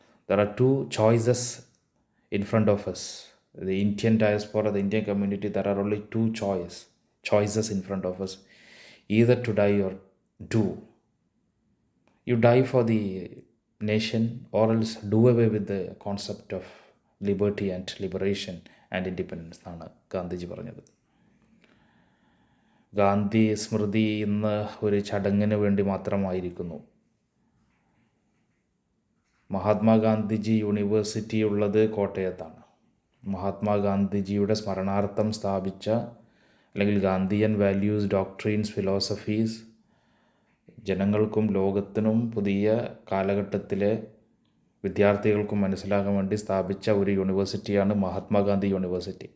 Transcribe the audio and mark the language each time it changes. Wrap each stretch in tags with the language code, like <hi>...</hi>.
<en>There are two choices in front of us. The Indian diaspora, the Indian community, there are only two choices in front of us, either to die or do. You die for the nation, or else do away with the concept of liberty and liberation and independence</en> <ml>എന്നാണ് ഗാന്ധിജി പറഞ്ഞത്. ഗാന്ധി സ്മൃതി ഇന്ന് ഒരു ചടങ്ങിന് വേണ്ടി മാത്രമായിരിക്കുന്നു. Mahatma Gandhiji university ഉള്ളത് കോട്ടയത്താണ്. മഹാത്മാഗാന്ധിജിയുടെ സ്മരണാർത്ഥം സ്ഥാപിച്ച, അല്ലെങ്കിൽ Gandhian values, ഡോക്ട്രീൻസ്, philosophies ജനങ്ങൾക്കും ലോകത്തിനും പുതിയ കാലഘട്ടത്തിലെ വിദ്യാർത്ഥികൾക്കും മനസ്സിലാകാൻ വേണ്ടി സ്ഥാപിച്ച ഒരു യൂണിവേഴ്സിറ്റിയാണ് മഹാത്മാഗാന്ധി യൂണിവേഴ്സിറ്റി.</ml>